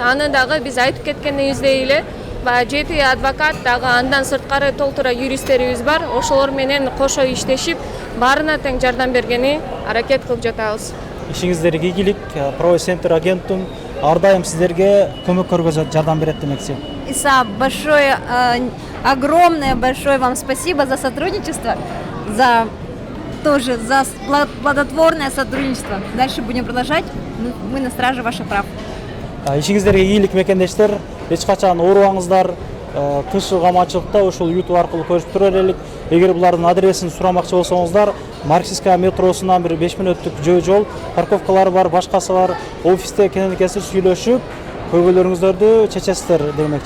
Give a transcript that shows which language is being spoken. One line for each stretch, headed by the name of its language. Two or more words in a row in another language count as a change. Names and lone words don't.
Kyrgyz: Аны дагы биз айтып кеткениңиздей эле жети адвокат дагы андан сырткары толтура юристтерибиз бар. Ошолор менен кошо иштешип, баарына тең жардам бергени аракет кылып жатабыз. Ишиңиздерге ийгилик. Правовой центр Агентум ар дайым сиздерге көмөк көргөзөт, жардам берет демекчи. Иса,
Russian: огромное большое вам спасибо за сотрудничество, за плодотворное сотрудничество. Дальше будем продолжать. Мы на страже ваших прав.
Kyrgyz: Ишиңиздерге ийгилик мекендештер. Эч качан оорубаңыздар. Тыш камачылыкта ушул YouTube аркылуу көрүп турар элек. Эгер булардын адресин сурамакчы болсоңуздар, Марксистская метросунан бир 5 мүнөттүк жол, парковкалары бар, башкасы бар. Офисте кенен кесип сүйлөшүп, көйгөйлөрүңүздөрдү чечесиздер демекчи.